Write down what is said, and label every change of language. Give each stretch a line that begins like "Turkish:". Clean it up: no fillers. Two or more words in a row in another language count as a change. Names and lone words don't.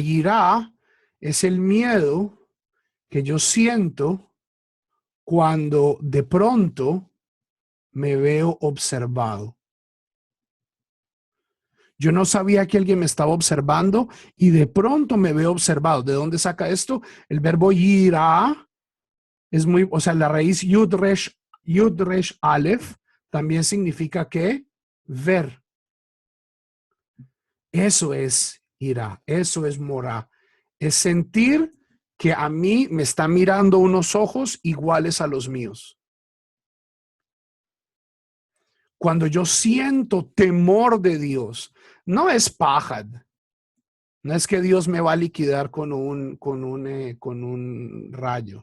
Spanish: Yirá es el miedo que yo siento cuando de pronto me veo observado. Yo no sabía que alguien me estaba observando y de pronto me veo observado. ¿De dónde saca esto? El verbo yirá es muy, o sea, la raíz
Hebrew: יוד ריש אלף
Spanish: también significa que ver. Eso es ira, eso es morá. Es sentir que a mí me está mirando unos ojos iguales a los míos. Cuando yo siento temor de Dios, no es pajad, no es que Dios me va a liquidar con un rayo.